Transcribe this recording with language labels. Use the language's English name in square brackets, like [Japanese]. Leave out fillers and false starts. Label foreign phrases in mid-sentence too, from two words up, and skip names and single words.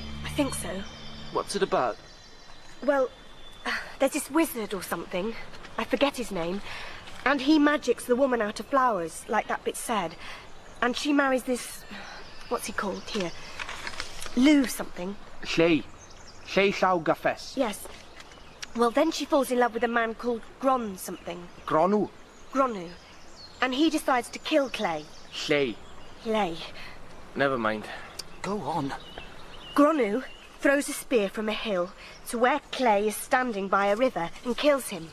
[English] I think so. What's it about? Well, there's this wizard or something. I forget his name. And he magics the woman out of flowers, like that bit said. And she marries this... what's he called here? Lou something. Lle llaw gyffes. Yes. Well, then she falls in love with a man called Gron something. Gronw. Gronu. And he decides to kill Clay. Lle. Clay. Never mind. Go on. Gronu throws a spear from a hill to where Clay is standing by a river and kills him.